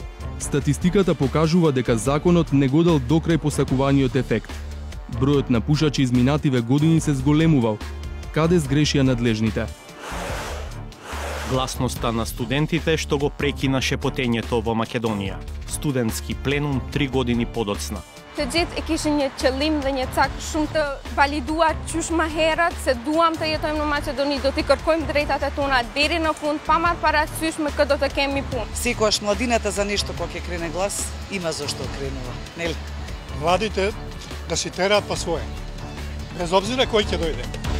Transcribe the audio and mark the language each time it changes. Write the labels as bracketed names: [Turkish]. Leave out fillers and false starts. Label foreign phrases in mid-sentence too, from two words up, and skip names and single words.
[Macedonian] Статистиката покажува дека законот не го дал докрај посакуваниот ефект. Бројот на пушачи изминативе години се зголемувал. Каде сгрешија надлежните? Гласноста на студентите што го прекина шепотењето во Македонија. Студентски пленум 3 години подоцна. [Albanian] Të gjithë e kishin një qëllim dhe një cak shumë të validuar qysh më herët se duam të jetojmë në Maqedoni, do t'i kërkojmë drejtat e tona deri në fund, pa marrë parasysh me kë do të kemi punë. [Macedonian] Секогаш младината за нешто кога ќе крене глас, има зашто кренува, нели? Младите да си тераат па свое, без обзира кој ќе дојде.